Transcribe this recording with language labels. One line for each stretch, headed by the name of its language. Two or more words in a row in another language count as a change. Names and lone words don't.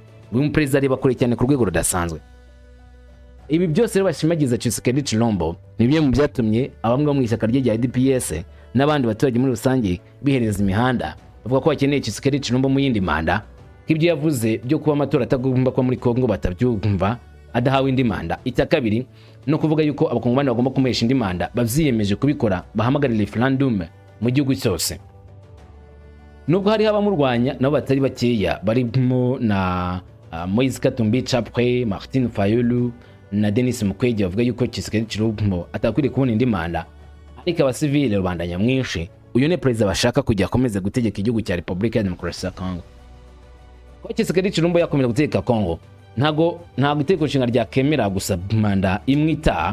Kinyarwanda: Uyu muperezida areba kure cyane ku rwego rudasanzwe. Ibi byose rero bashimagiza Tshisekedi Tshilombo ni bimwe mu byatumye abamwe mu ishyaka rye rya UDPS n'abandi baturage muri rusange bihereza imihanda bavuga ko bakeneye Tshisekedi Tshilombo mu yindi manda, k'ibyo yavuze byo kuba amatora atagomba kuba muri Kongo batabyumva adahawe indi manda. Icya kabiri no kuvuga yuko abakongomani bagomba kumuhesha indi manda bavyiyemeje kubikora, bahamagarira referendum mu gihugu cyose. Nubwo hari abamurwanya nabo batari bakeya barimo na Moise Katumbi Chapwe, Martin Fayulu na Denis Mukwege bavuga yuko Tshisekedi Tshilombo atakwiriye kubona indi manda, ariko abasivile rubanda nyamwinshi uyu ne perezida bashaka kujya akomeza gutegeka igihugu cya Republika ya Demokarasi ya Kongo. Ko Tshisekedi Tshilombo yakomeza gutegeka Kongo ntago itegeko nshinga rya kemera gusa manda imwe itaha.